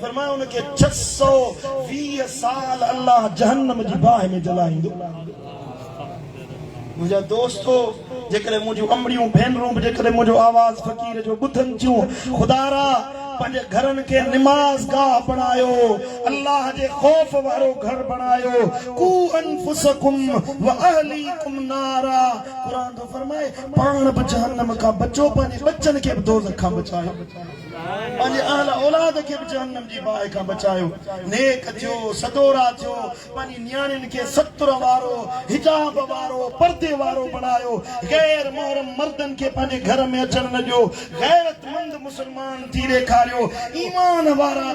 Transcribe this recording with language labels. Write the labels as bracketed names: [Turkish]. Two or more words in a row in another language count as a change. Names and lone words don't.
[Sindhi] फरमायो उनखे 620 साल अल्लाह जहन्नम जी बाहि में जलाईंदो मुंहिंजा दोस्तो जेकॾहिं मुंहिंजूं अमड़ियूं भेनरूं बि जेकॾहिं मुंहिंजो आवाज़ फ़क़ीर जो ॿुधनि थियूं ख़ुदारा पंहिंजे घरनि खे निमाज़ गाह बणायो अल्लाह जे ख़ौफ़ वारो घर बणायो [Arabic] قوا أنفسكم وأهليكم نارا [Sindhi] क़ुरान तो फरमाए पाण बि जहन्नम खां बचो पंहिंजे बच्चनि खे बि दोज़ख खां बचायो पंहिंजे अहल औलाद खे बि जहन्नम जी बाहि खां बचायो नेक थियो सदोरा थियो पंहिंजी नियाणियुनि खे सत्र वारो हिजाब वारो पर्दे वारो बणायो गैर मोहरम मर्दनि खे पंहिंजे घर में अचण न ॾियो गैरतमंद मुस्लमान थी ॾेखारियो ईमान वारा